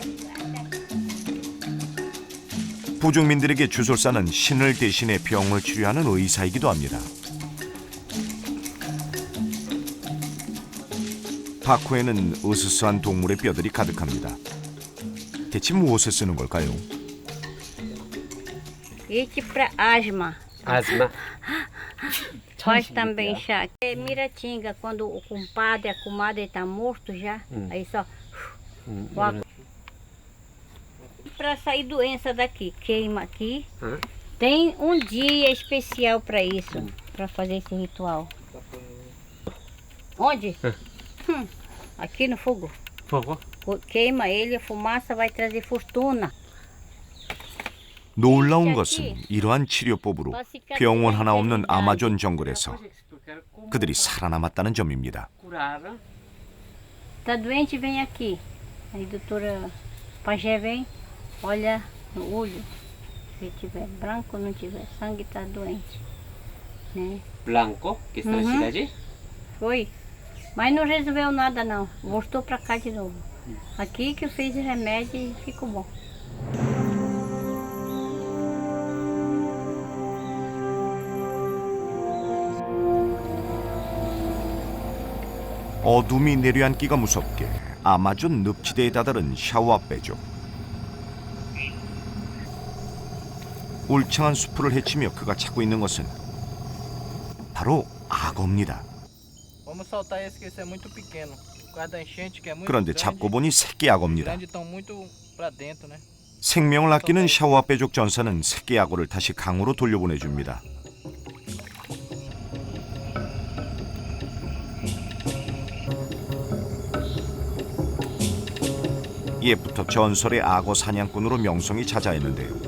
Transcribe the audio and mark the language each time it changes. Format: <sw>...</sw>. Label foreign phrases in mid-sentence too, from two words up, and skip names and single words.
<ko>부족민들에게 주술사는 신을 대신해 병을 치료하는 의사이기도 합니다. 바쿠에는 으스스한 동물의 뼈들이 가득합니다. 대체 무엇에 쓰는 걸까요?</ko> <pt>Esse para asma. Asma. Faz também chá. É miratinga, quando o compadre, a comadre está morto já, aí só... Para sair doença daqui, queima aqui. Tem um dia especial para isso, para fazer esse ritual. Onde? Aqui no fogo. Fogo? Queima ele, a fumaça vai trazer fortuna.</pt> <ko>놀라운 것은 이러한 치료법으로 병원 하나 없는 아마존 정글에서 그들이 살아남았다는 점입니다.</ko> <pt>Curaram. Tá doente, vem aqui. Aí doutora Pajé vem, olha no olho. Se tiver branco, não tiver sangue, tá doente. Né? Blanco, que está na cidade? Foi. Mas não resolveu nada não. Voltou pra cá de novo. Aqui que eu fiz o remédio e ficou bom.</pt> <ko>어둠이 내려앉기가 무섭게 아마존 늪지대에 다다른 샤오아빼족. 울창한 수풀을 헤치며 그가 찾고 있는 것은 바로 악어입니다.</ko> <pt>Vamos soltar esse que esse é muito pequeno. Por causa da enchente que é muito</pt> <ko>그런데</ko> <pt>grande.</pt> <ko>잡고 보니 새끼 악어입니다.</ko> <pt>Grande estão muito para dentro, né?</pt> <ko>생명을 아끼는 샤오아빼족 전사는 새끼 악어를 다시 강으로 돌려보내줍니다. 옛부터 전설의 악어 사냥꾼으로 명성이 자자했는데요.</ko>